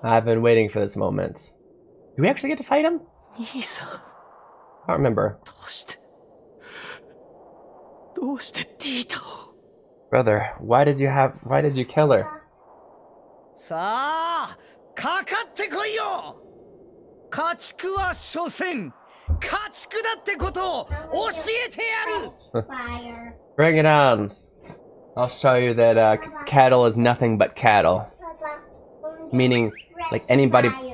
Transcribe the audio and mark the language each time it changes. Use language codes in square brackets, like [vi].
[en] I've been waiting for this moment. Do we actually get to fight him? [ja] 兄さん、 [en] I don't remember. [ja] どうしてディータを。 [en] Brother, why did you kill her? [ja] さあ、かかってこいよ。家畜は所詮家畜だってことを教えてやる。 [en] Bring it on. I'll show you that cattle is nothing but cattle. Meaning, like anybody.